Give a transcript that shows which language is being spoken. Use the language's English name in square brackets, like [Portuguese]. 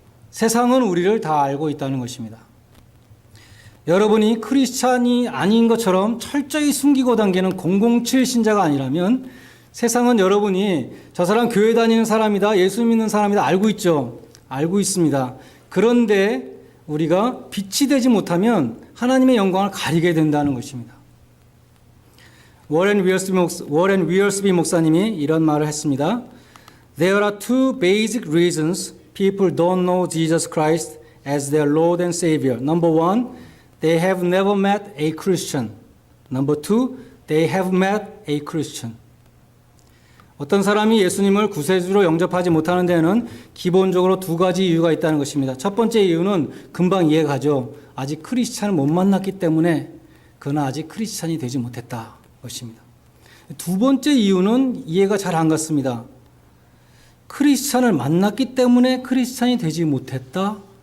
[Korean] 세상은 우리를 다 알고 있다는 것입니다. 여러분이 크리스찬이 아닌 것처럼 철저히 숨기고 당기는 007 신자가 아니라면 세상은 여러분이 저 사람 교회 다니는 사람이다, 예수 믿는 사람이다 알고 있죠. 알고 있습니다. 그런데 우리가 빛이 되지 못하면 하나님의 영광을 가리게 된다는 것입니다. 워렌 위얼스비 목사님이 이런 말을 했습니다. [English] There are two basic reasons people don't know Jesus Christ as their Lord and Savior. Number one, they have never met a Christian. Number two, they have met a Christian. [Korean] 어떤 사람이 예수님을 구세주로 영접하지 못하는 데는 기본적으로 2가지 이유가 있다는 것입니다. 첫 번째 이유는 금방 이해가죠. 아직 크리스찬을 못 만났기 때문에 그는 아직 크리스찬이 되지 못했다 것입니다. 두 번째 이유는 이해가 잘 안 갔습니다. 크리스찬을 만났기 때문에 크리스찬이 되지 못했다?